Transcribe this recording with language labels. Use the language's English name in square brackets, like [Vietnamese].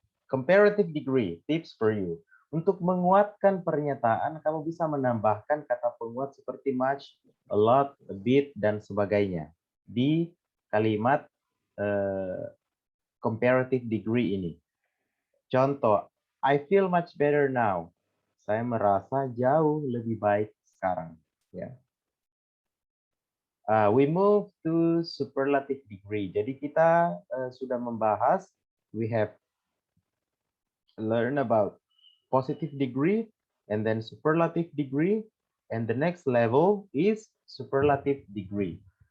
[English] Comparative degree, tips for you. [Indonesian] Untuk menguatkan pernyataan, kamu bisa menambahkan kata penguat seperti much, a lot, a bit, dan sebagainya di kalimat comparative degree ini. Contoh, [English] I feel much better now. [Indonesian] Saya merasa jauh lebih baik sekarang. Ya. [English] We move to superlative degree. [Indonesian] Jadi kita sudah membahas, [English] we have learned about positive degree and then superlative degree, and the next level is superlative degree.